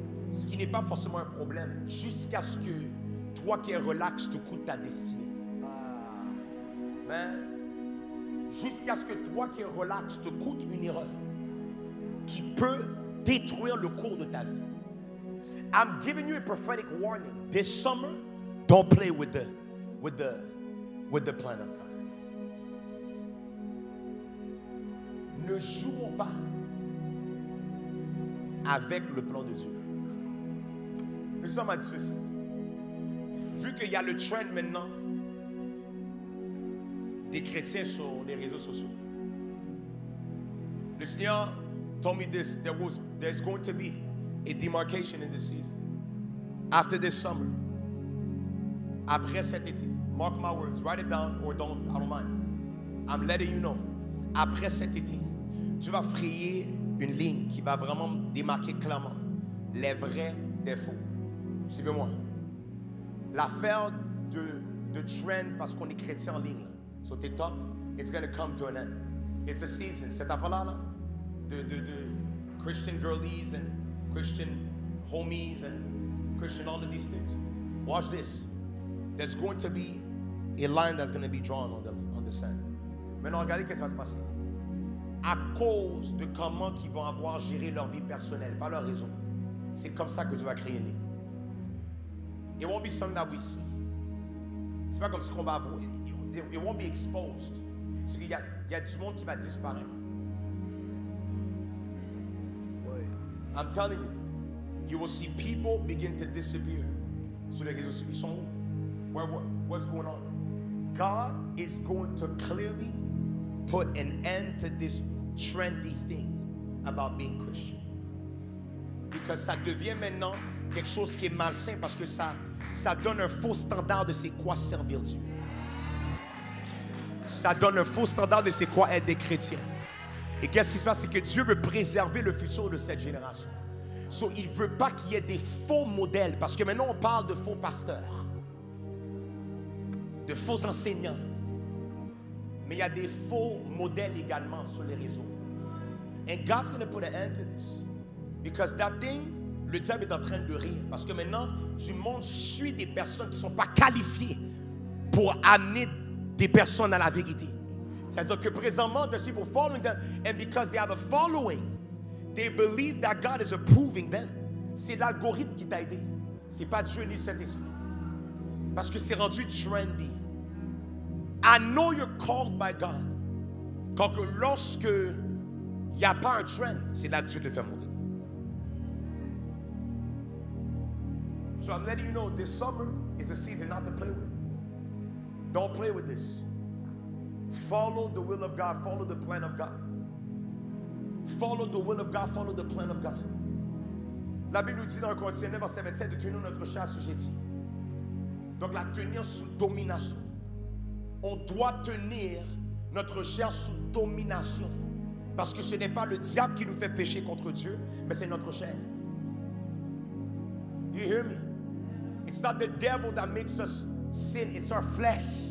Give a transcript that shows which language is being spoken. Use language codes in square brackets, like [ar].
[fr] Ce qui n'est pas forcément un problème, jusqu'à ce que toi qui es relax te coûte ta destinée. Mais jusqu'à ce que toi qui es relax te coûte une erreur qui peut détruire le cours de ta vie. [en] I'm giving you a prophetic warning. This summer, don't play with the plan of God. [fr] Ne jouons pas avec le plan de Dieu. Le Seigneur m'a dit ceci. Vu qu'il y a le trend maintenant des chrétiens sur les réseaux sociaux, le Seigneur [en] told me this. There's going to be a demarcation in this season. After this summer, [fr] après cet été, [en] mark my words, write it down or don't, I don't mind. I'm letting you know. [fr] Après cet été, Dieu va frayer une ligne qui va vraiment démarquer clairement les vrais des faux. Suivez-moi. L'affaire de trend parce qu'on est chrétien en ligne sur TikTok, [en] it's going to come to an end. It's a season. [fr] Cette affaire-là, de [en] Christian girlies and Christian homies and Christian all of these things. Watch this. There's going to be a line that's going to be drawn on the sand. [fr] Maintenant, regardez qu'est-ce qui va se passer. À cause de comment ils vont avoir géré leur vie personnelle, pas leur raison. C'est comme ça que tu vas créer une ligne. [en] It won't be something that we see. [fr] C'est pas comme ce qu'on va voir. [en] It won't be exposed. [fr] C'est qu'il y a du monde qui va disparaître. [en] I'm telling you, you will see people begin to disappear. [fr] Sur les réseaux sociaux, ils sont où? [en] What's going on? God is going to clearly put an end to this trendy thing about being Christian. Because [fr] ça devient maintenant quelque chose qui est malsain parce que ça ça donne un faux standard de c'est quoi servir Dieu. Ça donne un faux standard de c'est quoi être des chrétiens. Et qu'est-ce qui se passe? C'est que Dieu veut préserver le futur de cette génération. So, il ne veut pas qu'il y ait des faux modèles. Parce que maintenant, on parle de faux pasteurs, de faux enseignants. Mais il y a des faux modèles également sur les réseaux. [en] And God's going to put an end to this. Because that thing, [fr] le diable est en train de rire. Parce que maintenant, du monde suit des personnes qui ne sont pas qualifiées pour amener des personnes à la vérité. C'est-à-dire que présentement, [en] there's people following them. And because they have a following, they believe that God is approving them. [fr] C'est l'algorithme qui t'a aidé. Ce n'est pas Dieu ni le Saint-Esprit. Parce que c'est rendu trendy. [en] I know you're called by God. [fr] Quand que lorsque il n'y a pas un trend, c'est là que Dieu te fait monter. [en] So I'm letting you know, this summer is a season not to play with. Don't play with this. Follow the will of God. Follow the plan of God. Follow the will of God. Follow the plan of God. [fr] La Bible nous dit dans 1 Corinthiens 9, verset 27 de tenir notre chair assujettie. Donc la tenir sous domination. On doit tenir notre chair sous domination. Parce que ce n'est pas le diable qui nous fait pécher contre Dieu, mais c'est notre chair. [en] You hear me? It's not the devil that makes us sin, it's our flesh.